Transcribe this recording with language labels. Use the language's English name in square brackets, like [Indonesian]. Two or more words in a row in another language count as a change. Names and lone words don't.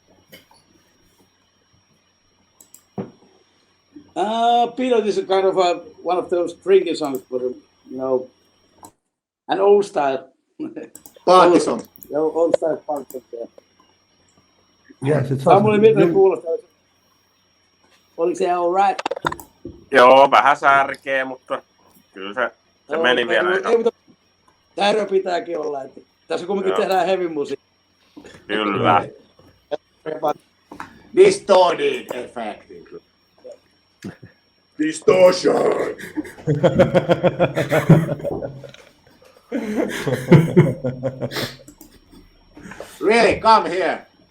[English] Peanut is a kind of one of those drinking songs, but an old style. Party song. Old style party song. Yeah. Yes, it's [Finnish] Samuli, miten kuulostaa? Oliko se [English] all right? [Finnish] Joo, vähän särkeä, mutta kyllä se meni vielä. Tärö pitääkin olla. Että tässä kumminkin tehdään heavy musiikkia. Kyllä. [English] Distorted effect. Distortion. Really, come here.